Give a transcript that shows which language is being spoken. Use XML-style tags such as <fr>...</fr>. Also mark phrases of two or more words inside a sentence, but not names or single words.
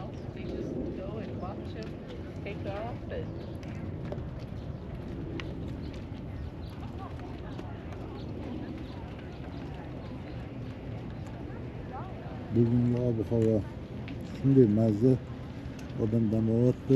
<en>They just go and watch them take off and</en> <uz>Bugungi ob-havo shunday mazza, odam dam olyapti.</uz>